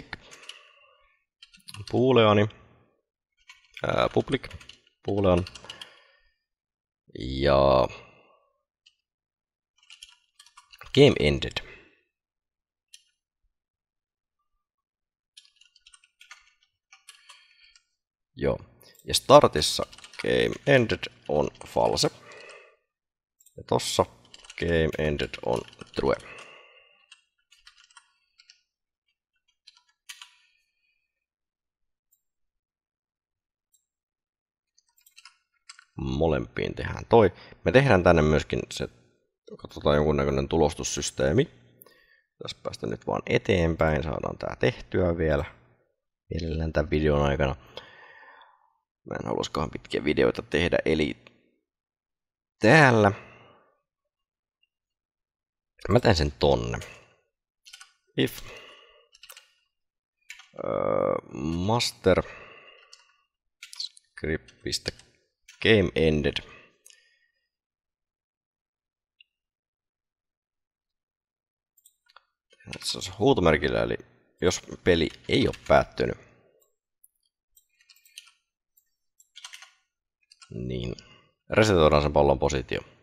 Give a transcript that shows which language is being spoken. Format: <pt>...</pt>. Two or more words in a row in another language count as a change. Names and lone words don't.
<fi>Booleani.</fi> <en>Public. Boolean.</en> <fi>Ja</fi> <en>game ended.</en> <fi>Joo. Ja startissa</fi> <en>game ended</en> <fi>on false. Ja tossa</fi> <en>game ended</en> <fi>on true. Molempiin tehdään toi. Me tehdään tänne myöskin se, katsotaan jonkunnäköinen tulostussysteemi. Tässä päästä nyt vaan eteenpäin, saadaan tää tehtyä vielä. Mielellään tämän videon aikana. Mä en haluaisikaan pitkiä videoita tehdä, eli täällä mä teen sen tonne.</fi> <en>If master script.game ended</en> <fi>se on huutomerkillä, eli jos peli ei ole päättynyt, niin resetoidaan sen pallon positio.</fi>